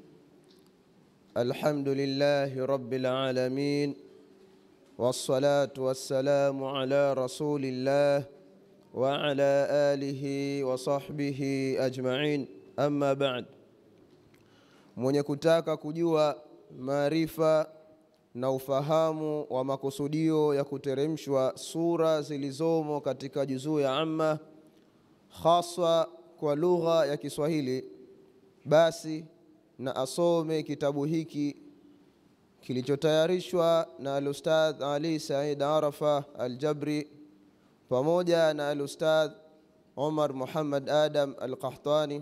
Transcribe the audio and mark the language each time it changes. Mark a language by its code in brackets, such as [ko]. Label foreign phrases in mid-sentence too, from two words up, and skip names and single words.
[ar] الحمد لله رب العالمين والصلاة والسلام على رسول الله وعلى آله وصحبه أجمعين. أما بعد, [sw] mwenye kutaka kujua maarifa na ufahamu wa makusudio ya kuteremshwa sura zilizomo katika juzuu ya amma hasa kwa lugha ya Kiswahili, basi na asome kitabu hiki kilichotayarishwa na Al-Ustadh Ali Said Arafa Al-Jabri pamoja na Al-Ustadh Omar Muhammad Adam Al-Qahtani.